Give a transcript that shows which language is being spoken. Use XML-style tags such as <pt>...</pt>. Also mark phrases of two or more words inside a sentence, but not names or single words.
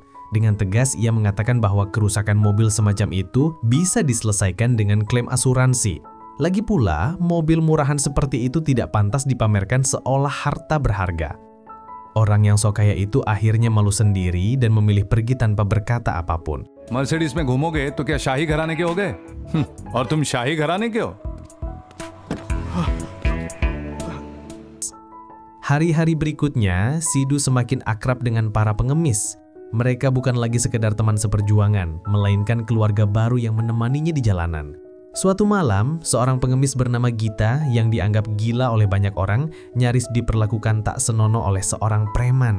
<id>Dengan tegas, ia mengatakan bahwa kerusakan mobil semacam itu bisa diselesaikan dengan klaim asuransi. Lagi pula, mobil murahan seperti itu tidak pantas dipamerkan seolah harta berharga. Orang yang sok kaya itu akhirnya malu sendiri dan memilih pergi tanpa berkata apapun.</id> <hi>मर्सिडीज में घूमोगे तो क्या शाही घराने के होगे? और तुम शाही घराने के हो?</hi> <id>Hari-hari berikutnya, Sidhu semakin akrab dengan para pengemis. Mereka bukan lagi sekedar teman seperjuangan, melainkan keluarga baru yang menemaninya di jalanan. Suatu malam, seorang pengemis bernama Gita yang dianggap gila oleh banyak orang nyaris diperlakukan tak senonoh oleh seorang preman.</id>